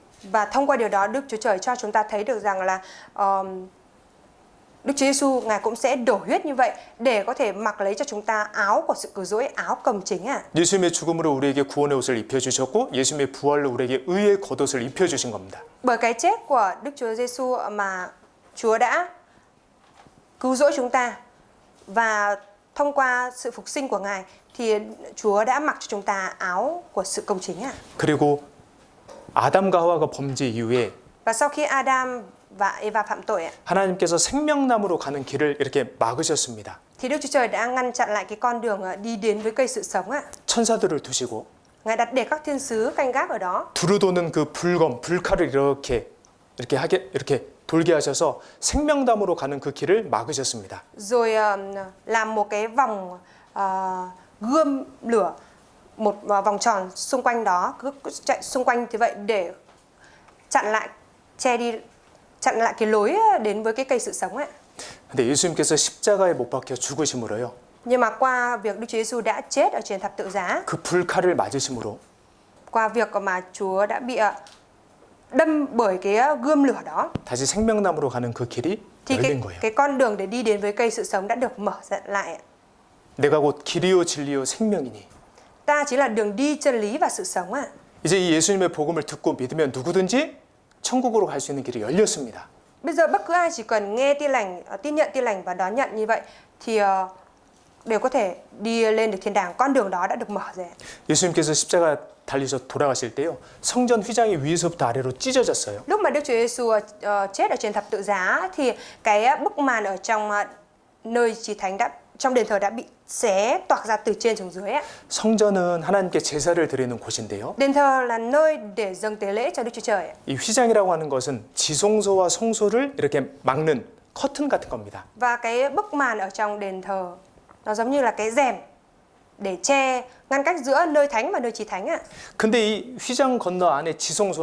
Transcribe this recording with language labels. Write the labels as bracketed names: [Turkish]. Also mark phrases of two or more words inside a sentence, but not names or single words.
[Vietnamese] Và thông qua điều đó Đức Chúa Trời cho chúng ta thấy được rằng là Đức Chúa Giêsu Ngài cũng sẽ đổ huyết như vậy để có thể mặc lấy cho chúng ta áo của sự cứu rỗi, áo cầm chính ạ. [Korean] 예수님의 죽음으로 우리에게 구원의 옷을 입혀주셨고 예수님의 부활로 우리에게 의의 겉옷을 입혀주신 겁니다. [Vietnamese] Bởi cái chết của Đức Chúa Giêsu mà Chúa đã cứu rỗi chúng ta, và thông qua sự phục sinh của Ngài thì Chúa đã mặc cho chúng ta áo của sự công chính ạ. [Korean] 그리고 아담과 하와가 범죄 이후에 [Vietnamese] Và sau khi Adam và Eva phạm tội ạ, [Korean] 하나님께서 생명나무로 가는 길을 이렇게 막으셨습니다. [Vietnamese] thì Đức Chúa Trời đã ngăn chặn lại cái con đường đi đến với cây sự sống ạ. [Korean] 천사들을 두시고 [Vietnamese] Ngài đặt để các thiên sứ canh gác ở đó. [Korean] 두루 도는 그 불검, 불칼을 이렇게 돌게 하셔서 생명나무로 가는 그 길을 막으셨습니다. [Vietnamese] Rồi làm một cái vòng gươm lửa, một vòng tròn xung quanh đó, cứ chạy xung quanh như vậy để chặn lại cái lối đến với cái cây sự sống ấy. [Korean] 근데 예수님께서 십자가에 못 박혀 죽으심으로요. [Vietnamese] Nhưng mà qua việc Đức Chúa Giêsu đã chết ở trên thập tự giá, [Korean] 그 불칼을 맞으심으로 [Vietnamese] qua việc mà Chúa đã bị đâm bởi cái gươm lửa đó, [Korean] 다시 생명나무로 가는 그 길이 [Vietnamese] thì [Korean] 열린 거예요. [Vietnamese] cái con đường để đi đến với cây sự sống đã được mở ra lại. [Korean] 내가 곧 길이요 진리요 생명이니. [Vietnamese] Ta chính là đường đi, chân lý và sự sống ạ. [Korean] 이제 이 예수님의 복음을 듣고 믿으면 누구든지 천국으로 갈 수 있는 길이 열렸습니다. [Vietnamese] Bây giờ bất cứ ai chỉ cần nghe tin lành, tin nhận tin lành và đón nhận như vậy thì đều có thể đi lên được thiên đàng. Con đường đó đã được mở ra. [Korean] 예수님께서 십자가 달리셔 돌아가실 때요. 성전 휘장이 위에서부터 아래로 찢어졌어요. [Vietnamese] Lúc mà Đức Chúa Giêsu chết ở trên thập tự giá thì cái bức màn ở trong nơi chí thánh trong đền thờ đã bị xé toạc ra từ trên xuống dưới ạ. [Korean] 성전은 하나님께 제사를 드리는 곳인데요. [Vietnamese] Đền thờ là nơi để dâng tế lễ cho Đức Chúa Trời ạ. [Korean] 이 휘장이라고 하는 것은 지성소와 성소를 이렇게 막는 커튼 같은 겁니다. [Vietnamese] Và cái bức màn ở trong đền thờ nó giống như là cái rèm để che ngăn cách giữa nơi thánh và nơi chí thánh ạ. [Korean] 근데 이 휘장 건너 안에 지성소